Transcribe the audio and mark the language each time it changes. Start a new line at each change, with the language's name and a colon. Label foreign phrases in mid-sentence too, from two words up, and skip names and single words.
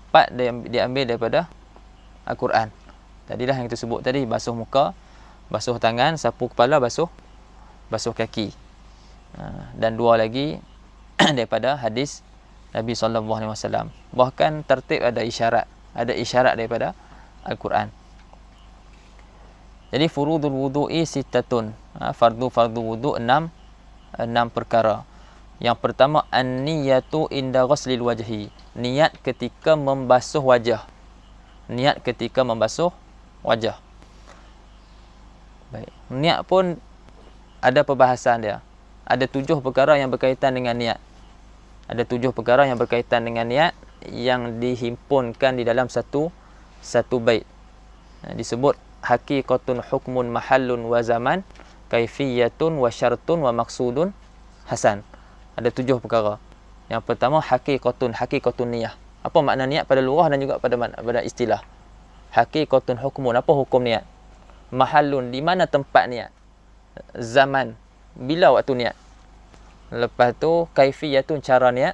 Malay: 4 diambil daripada Al-Quran. Tadilah yang kita sebut tadi, basuh muka, basuh tangan, sapu kepala, basuh kaki. Dan 2 lagi daripada hadis Nabi SAW. Bahkan tertib ada isyarat daripada Al-Quran.
Arabic: Jadi فروض الوضوء ستة.
Malay: Fardu wudu' 6 perkara. Yang pertama,
Arabic: النية عند غسل الوجه.
Malay: Niat ketika membasuh wajah. Baik. Niat pun ada perbahasan dia. Ada 7 perkara yang berkaitan dengan niat. Yang dihimpunkan di dalam satu bait.
Arabic: Disebut حقيقة حكم محل وزمان كيفية وشرط ومقصود حسن.
Malay: Ada 7 perkara. Yang pertama,
Arabic: حقيقة النية.
Malay: Apa makna niat pada lughah dan juga pada istilah?
Arabic: حقيقة حكم,
Malay: apa hukum niat? Mahallun, di mana tempat niat? Zaman, bila waktu niat? Lepas tu kaifiyatun, cara niat.